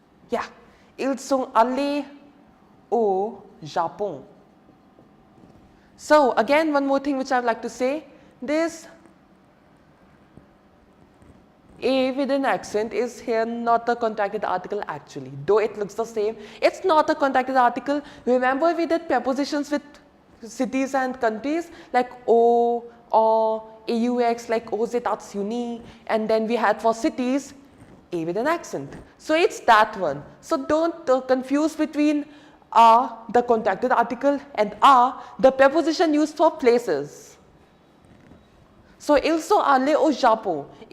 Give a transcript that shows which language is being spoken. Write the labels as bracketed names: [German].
[French] Yeah, ils sont allés au Japon. [English] So again, one more thing which I would like to say, this a with an accent is here not a contracted article actually, though it looks the same. It's not a contracted article. Remember we did prepositions with cities and countries like o, or, aux, like [French] aux États-Unis, [English] and then we had for cities a with an accent. So it's that one. So don't confuse between a, the contracted article, and a, the preposition used for places. [French] So ils sont allés au Japon.